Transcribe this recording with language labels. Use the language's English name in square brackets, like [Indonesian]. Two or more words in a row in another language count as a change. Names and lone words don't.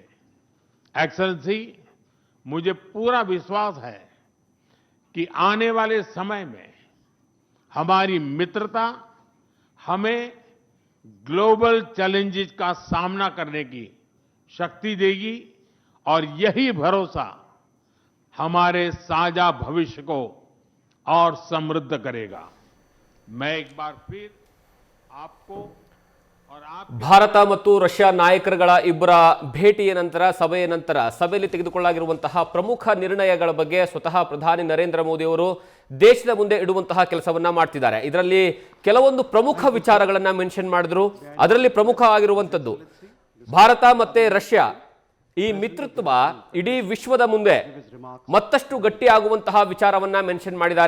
[Hindi] एक्सेलेंसी, मुझे पूरा विश्वास है कि आने वाले समय में हमारी मित्रता हमें [English] global challenges [Hindi] का सामना करने की शक्ति देगी और यही भरोसा हमारे साझा भविष्य को और समृद्ध करेगा। मैं एक बार फिर आपको और आप [Kannada] ಭಾರತ ಮತ್ತು ರಷ್ಯಾ ನಾಯಕರುಗಳ ಇಬ್ಬರ ಭೇಟಿಯ ನಂತರ ಸಭೆಯ ನಂತರ ಸಭೆಯಲ್ಲಿ ತೆಗೆದುಕೊಳ್ಳಲಾಗಿರುವಂತಹ ಪ್ರಮುಖ ನಿರ್ಣಯಗಳ ಬಗ್ಗೆ ಸ್ವತಃ ಪ್ರಧಾನಿ ನರೇಂದ್ರ ಮೋದಿ ಅವರು ದೇಶದ ಮುಂದೆ ಇಡುವಂತಹ ಕೆಲಸವನ್ನ ಮಾಡ್ತಿದ್ದಾರೆ। ಇದರಲ್ಲಿ ಕೆಲವೊಂದು ಪ್ರಮುಖ ವಿಚಾರಗಳನ್ನ ಮೆನ್ಷನ್ ಮಾಡಿದ್ರು। ಅದರಲ್ಲಿ ಪ್ರಮುಖ ಆಗಿರುವಂತದ್ದು ಭಾರತ ಮತ್ತೆ ರಷ್ಯಾ ಈ ಮಿತ್ರತ್ವ ಇಡೀ ವಿಶ್ವದ ಮುಂದೆ ಮತ್ತಷ್ಟು ಗಟ್ಟಿಯಾಗುವಂತಹ ವಿಚಾರವನ್ನ ಮೆನ್ಷನ್ ಮಾಡಿದ್ದಾರೆ।